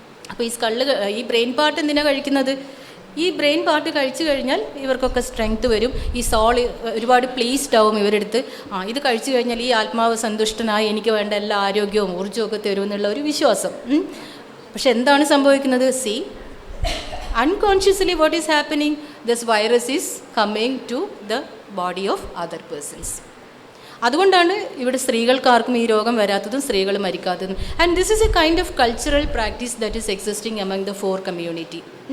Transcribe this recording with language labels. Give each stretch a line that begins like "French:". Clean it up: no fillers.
Malayalam: അപ്പോൾ ഈ brain part എന്തിനാണ് കഴിക്കുന്നത്? ഈ ബ്രെയിൻ പാർട്ട് കഴിച്ചു കഴിഞ്ഞാൽ ഇവർക്കൊക്കെ സ്ട്രെങ്ത് വരും, ഈ സോൾ ഒരുപാട് പ്ലീസ്ഡ് ആവും ഇവരെടുത്ത്. ഇത് കഴിച്ചു കഴിഞ്ഞാൽ ഈ ആത്മാവ് സന്തുഷ്ടനായി എനിക്ക് വേണ്ട എല്ലാ ആരോഗ്യവും ഊർജ്ജവും ഒക്കെ തരുമെന്നുള്ള ഒരു വിശ്വാസം. പക്ഷെ എന്താണ് സംഭവിക്കുന്നത്?
English: See, unconsciously what is happening? This virus is coming to the body of other persons.
Malayalam: അതുകൊണ്ടാണ് ഇവിടെ സ്ത്രീകൾക്കാർക്കും ഈ രോഗം വരാത്തതും സ്ത്രീകൾ മരിക്കാത്തതും.
English: And this is a kind of cultural practice that is existing among the four community.